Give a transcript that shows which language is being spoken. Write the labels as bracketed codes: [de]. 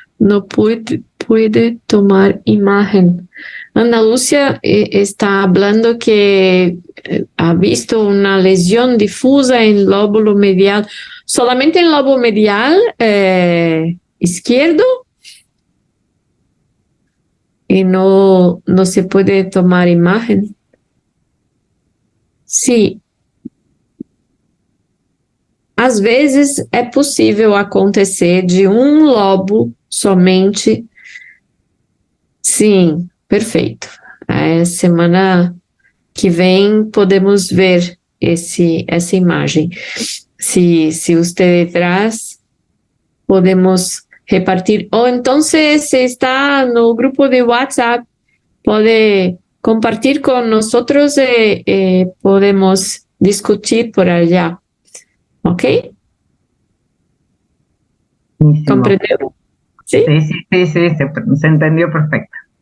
[es] No puede tomar imagen. Ana Lucia está hablando que ha visto una lesión difusa en el lóbulo medial. ¿Solamente en el lóbulo medial izquierdo? [pt] E não se pode tomar imagem? Sim. Às vezes é possível acontecer de um lobo somente. Sim, perfeito. Semana que vem podemos ver essa imagem. Se você traz, podemos repartir. Ou então, se está no grupo de WhatsApp, pode compartilhar com nós e podemos discutir [es] por allá. [pt] ¿Ok? ¿Compreendeu? [es] Sí, se entendió perfecto.